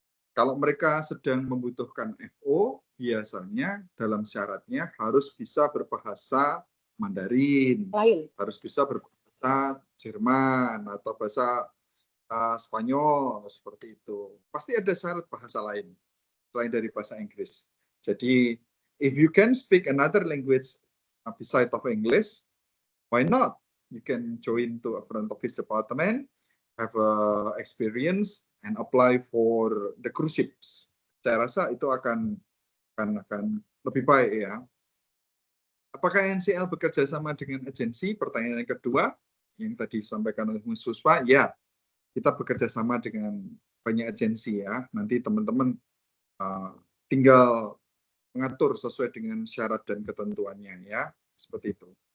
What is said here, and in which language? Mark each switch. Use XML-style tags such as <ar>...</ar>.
<id>Kalau mereka sedang membutuhkan FO, biasanya dalam syaratnya harus bisa berbahasa Mandarin, harus bisa berbahasa Jerman atau bahasa Spanyol seperti itu. Pasti ada syarat bahasa lain selain dari bahasa Inggris.</id> <en>Jadi, if you can speak another language beside of English, why not? You can join to a front office department, have a experience, and apply for the cruise ships.</en> <id>Saya rasa itu akan lebih baik ya. Apakah NCL bekerja sama dengan agensi? Pertanyaan yang kedua, yang tadi disampaikan oleh Ms. Puspa, ya. Kita bekerja sama dengan banyak agensi ya. Nanti teman-teman tinggal mengatur sesuai dengan syarat dan ketentuannya ya. Seperti itu.</id>